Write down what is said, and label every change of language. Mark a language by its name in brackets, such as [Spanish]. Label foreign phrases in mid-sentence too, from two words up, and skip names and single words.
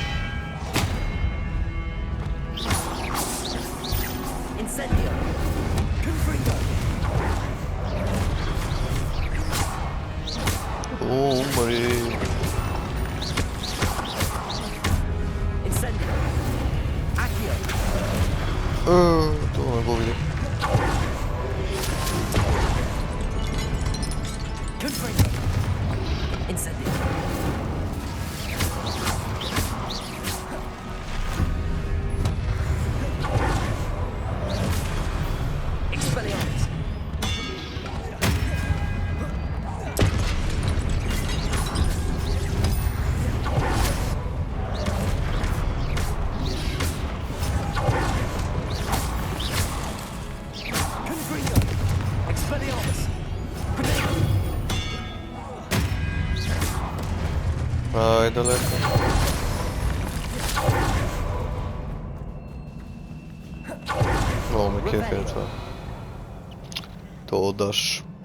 [English] Incendio. Confringo. [Bulgarian] О, Мари. [English] Incendio. Accio. [Bulgarian] Това не го видя. [English] Confringo. Incendio. Expelliarmus. Confringo. Expelliarmus. [Bulgarian] Ай, далеко. Много ме кефи е това. То даш.